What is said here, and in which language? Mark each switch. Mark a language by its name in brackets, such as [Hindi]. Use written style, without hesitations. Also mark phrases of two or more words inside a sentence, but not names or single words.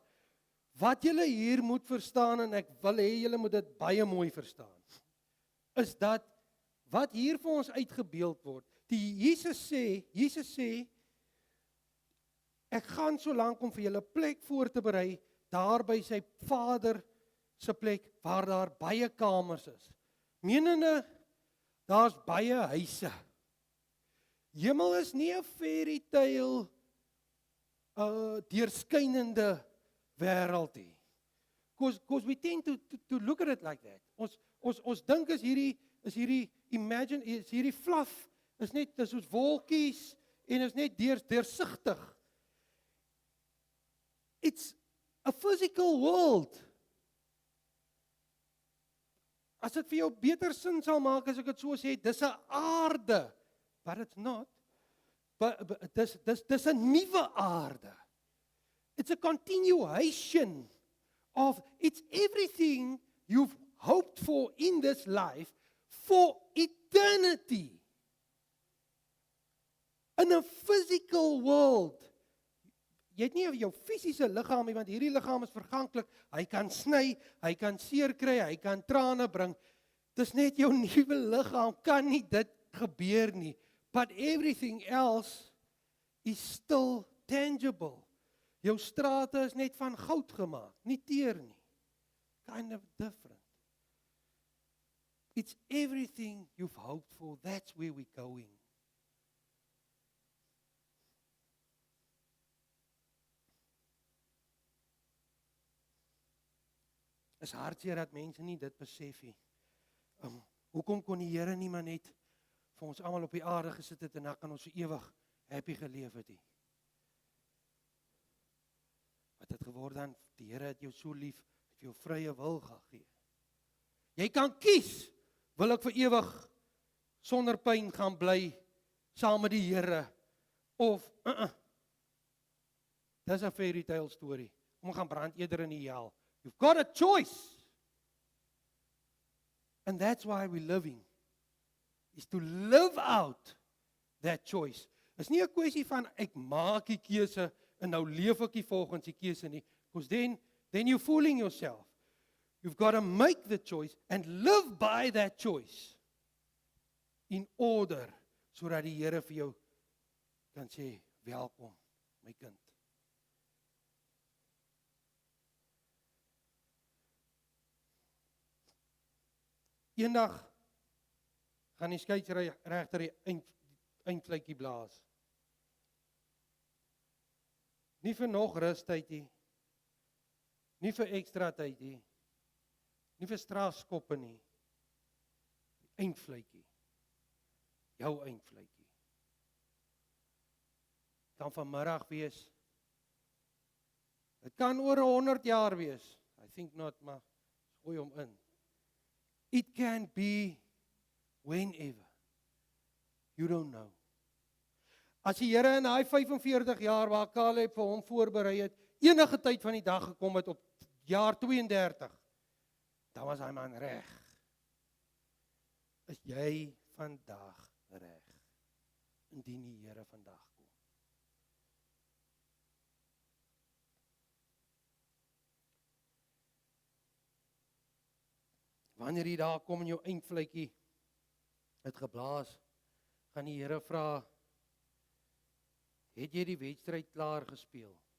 [Afrikaans] Wat julle hier moet verstaan, en ek wil hê julle moet dit baie mooi verstaan, is dat wat hier vir ons uitgebeeld word, Jesus sê, ek gaan so lank om vir julle plek voor te berei, daar by sy Vader se plek, waar daar baie kamers is. Menende, daar's baie huise. Hemel is nie 'n [English] fairy tale, [Afrikaans] deurskynende wêreld nie. [English] Because we tend to look at it like that. [Afrikaans] Ons dink is hierdie imagine, is hierdie fluff, is net soos wolkies, en is net deursigtig. [English] It's a physical world. [Afrikaans] As dit vir jou beter sin sal maak as ek dit so sê, dis 'n aarde, [English] but it's not. [Afrikaans] Dis 'n nuwe aarde. [English] It's a continuation of, it's everything you've hoped for in this life for eternity. In a physical world, [Afrikaans] jy het nie jou fisiese liggaam nie, want hierdie liggaam is verganklik. Hy kan sny, hy kan seer kry, hy kan trane bring. Dis net jou nuwe liggaam kan nie dit gebeur nie. [English] But everything else is still tangible. [Afrikaans] Jou strate is net van goud gemaak, nie teer nie. [English] Kind of different. It's everything you've hoped for. That's where we're going. [Afrikaans] Is hartseer dat mense nie dit besef nie. Hoekom kon die Here nie maar net vir ons almal op die aarde gesit het en dan kan ons vir ewig happy geleef het nie? Wat het geword dan? Die Here het jou so lief, het jou vrye wil gegee. Jy kan kies, wil ek vir ewig sonder pyn gaan bly saam met die Here of dis 'n [English] fairy tale [Afrikaans] storie. Om gaan brand eerder in die hel. [English] You've got a choice. And that's why we're living. Is to live out that choice. [Afrikaans] Is nie 'n kwessie van ek maak die keuse en nou leef ek nie volgens die keuse nie. [English] Because then you're fooling yourself. You've got to make the choice and live by that choice. In order, [Afrikaans] sodat die Here vir jou kan sê, welkom, my kind. Eendag gaan die skeieregter die eindfluitjie blaas. Nie vir nog rustyd nie. Nie vir ekstra tyd nie. Nie vir strafskoppe nie. Die eindfluitjie. Jou eindfluitjie. Kan vanmiddag wees. Dit kan oor 100 jaar wees. [English] I think not, [Afrikaans] maar gooi hom in. [English] It can be whenever. You don't know. [Afrikaans] As die Here in hy 45 jaar waar Caleb vir hom voorberei het, enige tyd van die dag gekom het op jaar 32, dan was hy man reg. Is jy vandag reg? Indien die Here vandag kom. Wanneer jy daar kom en jou eindfluitjie het geblaas, gaan die Here vra, het jy die wedstryd klaar gespeel?